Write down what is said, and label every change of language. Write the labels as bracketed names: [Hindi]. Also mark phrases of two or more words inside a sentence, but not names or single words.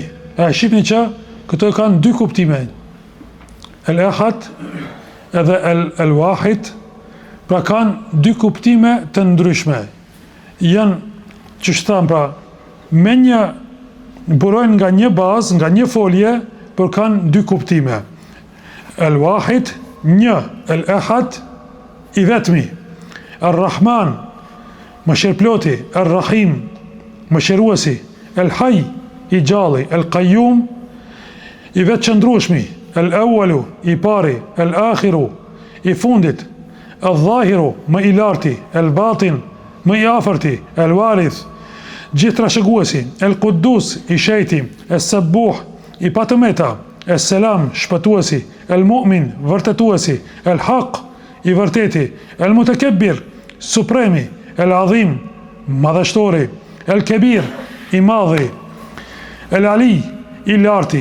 [Albanian] E shqipni që këto kanë 2 kuptime. Al-Ahad edhe Al-Wahid, pra kanë 2 kuptime të ndryshme. Janë që shtam pra me një burojnë nga një bazë, nga një folje, por kanë 2 kuptime. Al-Wahid, një. Al-Ahad, i vetmi. Ar-Rahman, mëshirëploti. Ar-Rahim, mëshiruesi. El-Hayy, i gjalli. El-Qayyum, i vetëqëndrueshmi. El-Awwalu, i pari. El-Akhiru, i fundit. El-Dhahiru, më i larti. El-Batin, më i afërti. El-Warith, gjithë trashëguesi. El-Quddus, i shejti. El-Sabbuh, i patëmeta. El-Selam, shpëtuesi. El-Mu'min, vërtetuesi. El-Haq, i vërteti. El-Mutakabbir, supremi. El-Adhim, madhështori. El-Kebir, i madhi. El-Ali, i larti.